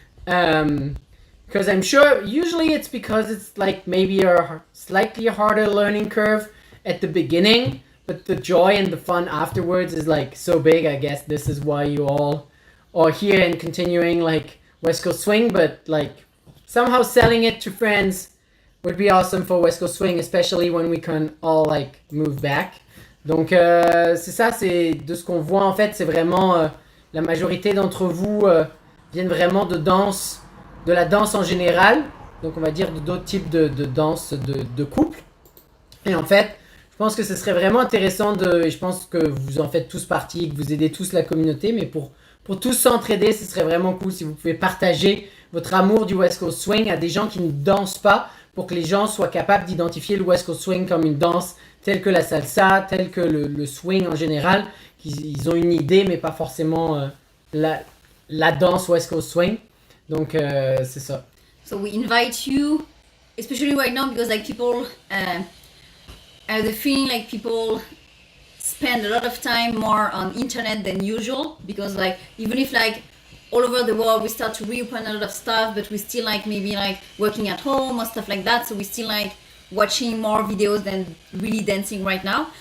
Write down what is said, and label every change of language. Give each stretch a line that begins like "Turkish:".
English: Because I'm sure usually it's because it's like maybe a slightly harder learning curve at the beginning, but the joy and the fun afterwards is like so big. I guess this is why you all are here and continuing like West Coast Swing, but like somehow selling it to friends would be awesome for West Coast Swing, especially when we can all like move back.
French: Donc c'est ça, c'est de ce qu'on voit en fait, c'est vraiment la majorité d'entre vous viennent vraiment de la danse en général, donc on va dire d'autres types de danse de couple. Et en fait, je pense que ce serait vraiment intéressant je pense que vous en faites tous partie, que vous aidez tous la communauté, mais pour tous s'entraider, ce serait vraiment cool si vous pouvez partager votre amour du West Coast Swing à des gens qui ne dansent pas, pour que les gens soient capables d'identifier le West Coast Swing comme une danse telle que la salsa, telle que le swing en général, qu'ils ont une idée, mais pas forcément la danse West Coast Swing. Donc c'est ça.
English: So we invite you, especially right now, because like people have the feeling like people spend a lot of time more on internet than usual, because like even if like all over the world we start to reopen a lot of stuff, but we still like maybe like working at home or stuff like that, so we still like watching more videos than really dancing right now.